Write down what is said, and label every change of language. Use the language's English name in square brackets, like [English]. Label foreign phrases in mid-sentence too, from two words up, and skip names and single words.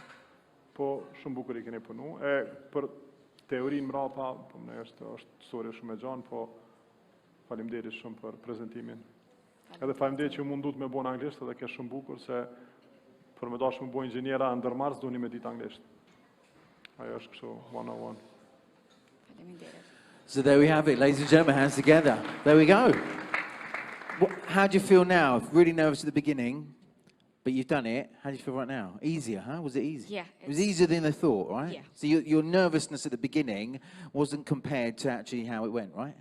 [Albanian] Po, shumë bukur i keni punu. E, për teorinë më rapa, po më është story shumë e gjanë, po faleminderit shumë për prezentimin. Edhe faleminderit që ju mundut me bo në anglisht, edhe ke shumë bukur, se për me dashë me bo inxhiniera ndërmarës, du një me ditë anglisht. Ajo është kështu, [English] one-on-one. [Albanian] Faleminderit. [English] So there we have it, ladies and gentlemen, hands together. There we go. How do you feel now? Really nervous at the beginning, but you've done it. How do you feel right now? Easier, huh? Was it easy? Yeah. It was easier than I thought, right? Yeah. So your nervousness at the beginning wasn't compared to actually how it went, right?